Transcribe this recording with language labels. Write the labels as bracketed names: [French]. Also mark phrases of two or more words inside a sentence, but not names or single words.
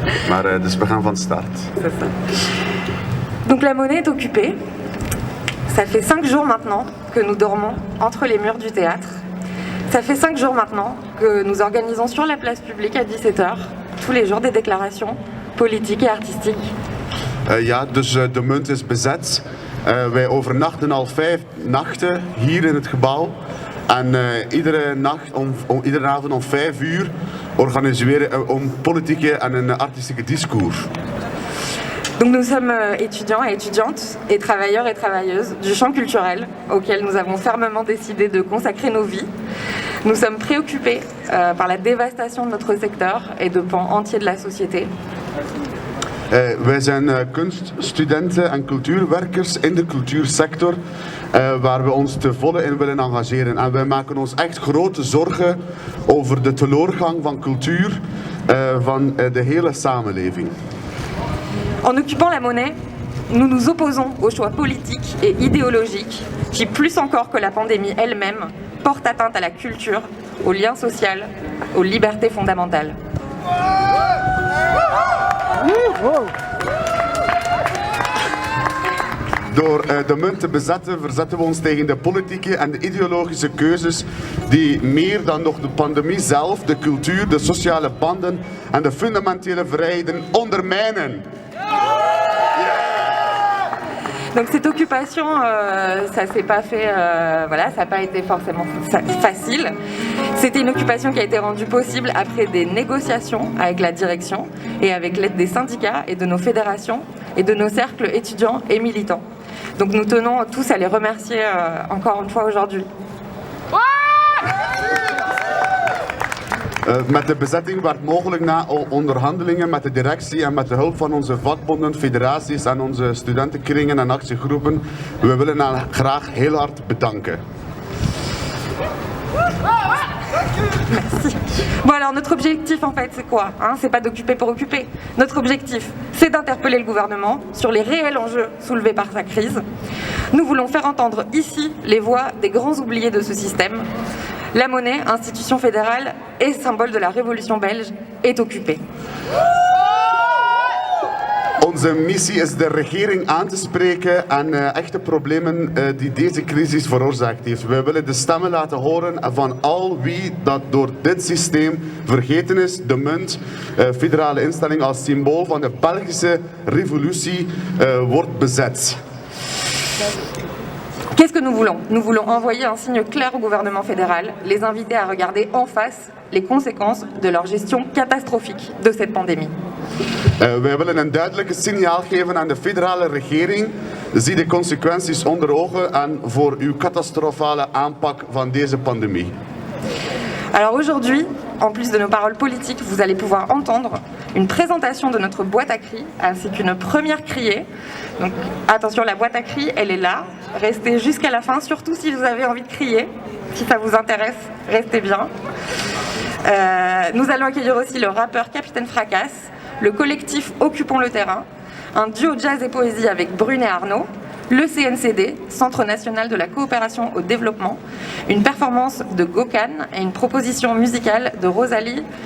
[Dutch] Maar dus we gaan van start. [French] C'est ça. Donc la Monnaie est occupée. Ça fait 5 jours maintenant que nous dormons entre les murs du théâtre. Ça fait 5 jours maintenant que nous organisons sur la place publique à 17h tous les jours des déclarations politiques et artistiques. [Dutch] Ja, dus de munt is bezet. Wij overnachten al 5 nachten hier in het gebouw. En iedere avond om 5 uur organiseren een politieke en een artistieke discours. [French] Donc nous sommes étudiants et étudiantes et travailleurs et travailleuses du champ culturel auquel nous avons fermement décidé de consacrer nos vies. Nous sommes préoccupés par la dévastation de notre secteur et de pans entiers de la société. [Dutch] Wij zijn kunststudenten en cultuurwerkers in de cultuursector waar we ons te volle in willen engageren. En wij maken ons echt grote zorgen over de teleurgang van cultuur van de hele samenleving. [French] En occupant la Monnaie, nous nous opposons aux choix politiques et idéologiques qui, plus encore que la pandémie elle-même, portent atteinte à la culture, au lien social, aux libertés fondamentales. [Dutch] Door de munt te bezetten, verzetten we ons tegen de politieke en de ideologische keuzes die meer dan nog de pandemie zelf, de cultuur, de sociale banden en de fundamentele vrijheden ondermijnen. [French] Donc cette occupation, ça s'est pas fait, voilà, ça n'a pas été forcément facile. C'était une occupation qui a été rendue possible après des négociations avec la direction et avec l'aide des syndicats et de nos fédérations et de nos cercles étudiants et militants. Donc nous tenons tous à les remercier encore une fois aujourd'hui. [Dutch] Met de bezetting werd mogelijk na onderhandelingen met de directie en met de hulp van onze vakbonden, federaties en onze studentenkringen en actiegroepen. We willen hen graag heel hard bedanken. [French] Merci. Bon alors notre objectif en fait c'est quoi hein? C'est pas d'occuper pour occuper. Notre objectif c'est d'interpeller le gouvernement sur les réels enjeux soulevés par sa crise. Nous voulons faire entendre ici les voix des grands oubliés de ce système. La Monnaie, institution fédérale et symbole de la révolution belge, est occupée. [Dutch] Onze missie is de regering aan te spreken en echte problemen die deze crisis veroorzaakt heeft. Wij willen de stemmen laten horen van al wie dat door dit systeem vergeten is. De munt, federale instelling als symbool van de Belgische revolutie, wordt bezet. [French] Qu'est-ce que nous voulons? Nous voulons envoyer un signe clair au gouvernement fédéral, les inviter à regarder en face les conséquences de leur gestion catastrophique de cette pandémie. [Dutch] Wij willen een duidelijk signaal geven aan de federale regering. Zie de consequenties onder ogen en voor uw catastrofale aanpak van deze pandemie. [French] Alors aujourd'hui, en plus de nos paroles politiques, vous allez pouvoir entendre une présentation de notre boîte à cris ainsi qu'une première criée. Donc attention, la boîte à cris, elle est là. Restez jusqu'à la fin, surtout si vous avez envie de crier. Si ça vous intéresse, restez bien. Nous allons accueillir aussi le rappeur Capitaine Fracasse, le collectif Occupons le terrain, un duo jazz et poésie avec Brune et Arnaud, le CNCD, Centre national de la coopération au développement, une performance de Gokan et une proposition musicale de Rosalie.